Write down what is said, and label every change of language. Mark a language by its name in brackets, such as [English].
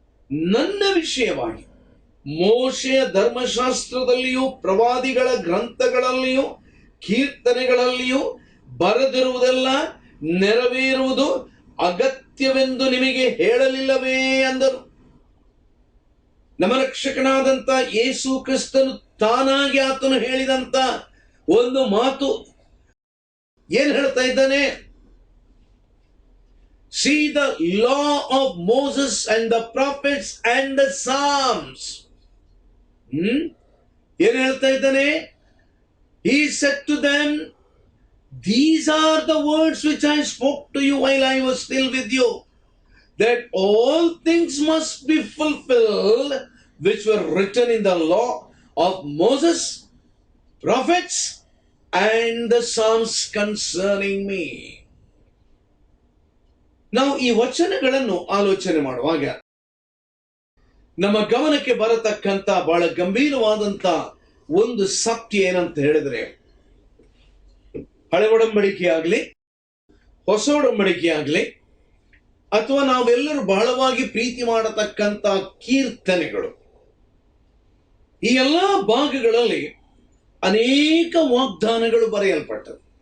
[Kannada] ನನ್ನ ವಿಷಯವಾಗಿ ಮೋಶೆಯ ಧರ್ಮಶಾಸ್ತ್ರದಲ್ಲಿಯೂ ಪ್ರವಾದಿಗಳ ಗ್ರಂಥಗಳಲ್ಲಿಯೂ ಕೀರ್ತನೆಗಳಲ್ಲಿಯೂ ಬರೆದಿರುವುದೆಲ್ಲ ನೆರವೇರುವುದು ಅಗತ್ಯವೆಂದು ನಿಮಗೆ ಹೇಳಲಿಲ್ಲವೇ ಅಂದರು. ನಮ್ಮ ರಕ್ಷಕನಾದಂತ ಯೇಸು ಕ್ರಿಸ್ತನು ತಾನಾಗಿ ಆತನು ಹೇಳಿದಂತ ಒಂದು ಮಾತು ಏನ್ ಹೇಳ್ತಾ ಇದ್ದಾನೆ? [English] See the law of Moses and the prophets and the Psalms. [Kannada] ಏನ್ ಹೇಳ್ತಾ ಇದ್ದಾನೆ? [English] He said to them, these are the words which I spoke to you while I was still with you, that all things must be fulfilled which were written in the law of Moses, prophets and the Psalms concerning me. [Kannada] ನಾವು ಈ ವಚನಗಳನ್ನು ಆಲೋಚನೆ ಮಾಡುವಾಗ ನಮ್ಮ ಗಮನಕ್ಕೆ ಬರತಕ್ಕಂತ ಬಹಳ ಗಂಭೀರವಾದಂತ ಒಂದು ಸತ್ಯ ಏನಂತ ಹೇಳಿದ್ರೆ, ಹಳೆ ಒಡಂಬಡಿಕೆ ಆಗ್ಲಿ ಹೊಸ ಒಡಂಬಡಿಕೆ ಆಗ್ಲಿ ಅಥವಾ ನಾವೆಲ್ಲರೂ ಬಹಳವಾಗಿ ಪ್ರೀತಿ ಮಾಡತಕ್ಕಂತ ಕೀರ್ತನೆಗಳು, ಈ ಎಲ್ಲಾ ಭಾಗಗಳಲ್ಲಿ ಅನೇಕ ವಾಗ್ದಾನಗಳು ಬರೆಯಲ್ಪಟ್ಟವು.